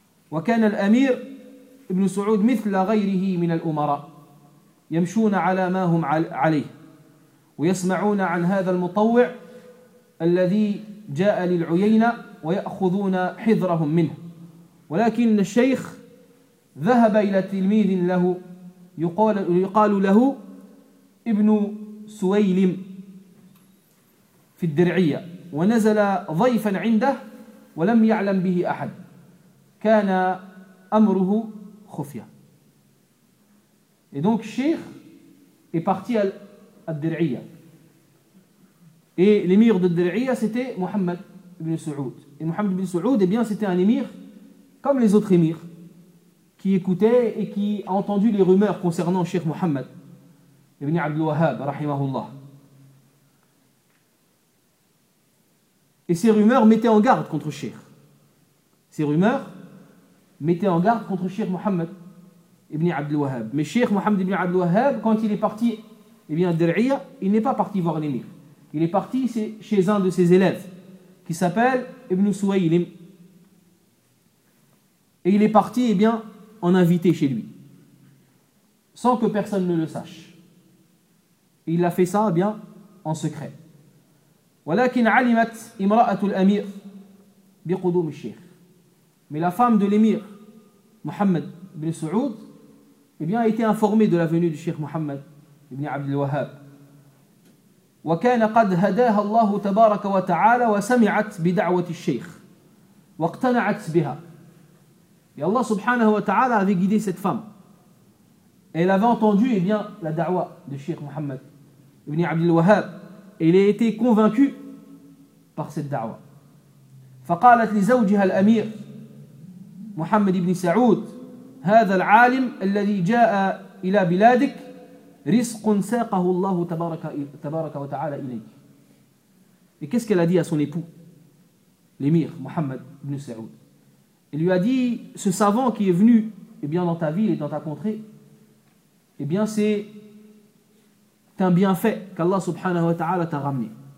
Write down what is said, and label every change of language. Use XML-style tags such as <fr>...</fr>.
<ar>وكان الأمير ابن سعود مثل غيره من الأمراء يمشون على ما هم عليه ويسمعون عن هذا المطوع الذي جاء للعيينة ويأخذون حذرهم منه ولكن الشيخ ذهب إلى تلميذ له يقال له ابن سويلم في الدرعية ونزل ضيفا عنده ولم يعلم به أحد كان أمره خفيا.</ar> <fr>Et donc Cheikh est parti à الدرعية Et l'émir de Dari'a, c'était Mohammed ibn Saoud. Et Mohammed ibn Saoud, eh bien, c'était un émir comme les autres émirs, qui écoutait et qui a entendu les rumeurs concernant Cheikh Mohammed ibn Abdul Wahhab, rahimahullah. Et ces rumeurs mettaient en garde contre Cheikh. Ces rumeurs mettaient en garde contre Cheikh Mohammed ibn Abdul Wahhab. Mais Cheikh Mohammed ibn Abdul Wahhab, quand il est parti, eh bien, à Dari'a, il n'est pas parti voir l'émir. Il est parti chez un de ses élèves qui s'appelle Ibn Suwaylim. Et il est parti, eh bien, en invité chez lui, sans que personne ne le sache. Et il a fait ça, eh bien, en secret.</fr> <ar>ولكن علمت امرأة الأمير بقدوم الشيخ.</ar> <fr>Mais la femme de l'émir Mohammed ibn Saoud, eh bien, a été informée de la venue du Cheikh Mohammed ibn Abd al-Wahhab.</fr> <ar>وكان قد هداها الله تبارك وتعالى وسمعت بدعوة الشيخ واقتنعت بها.</ar> <fr>Et Allah subhanahu wa ta'ala avait guidé cette femme. Elle avait entendu, eh bien, la da'wa de Cheikh Mohammed ibn Abd al-Wahhab. Il a été convaincu par cette da'wa.</fr> <ar>فقالت لزوجها الأمير محمد بن سعود هذا العالم الذي جاء إلى بلادك رزق ساقه الله تبارك وتعالى إليك.</ar> <fr>Et qu'est-ce qu'elle a dit à son époux, l'émir Mohammed ibn Saoud? Elle lui a dit: ce savant qui est venu, eh bien, dans ta ville et dans ta contrée, eh bien, c'est un bienfait qu'Allah subhanahu wa ta'ala t'a ramené.</fr>